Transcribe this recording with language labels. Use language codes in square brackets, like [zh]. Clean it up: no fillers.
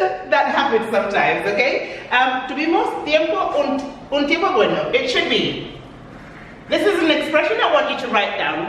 [en] That happens sometimes, okay? [es] Tuvimos un tiempo bueno. [en] It should be. This is an expression I want you to write down.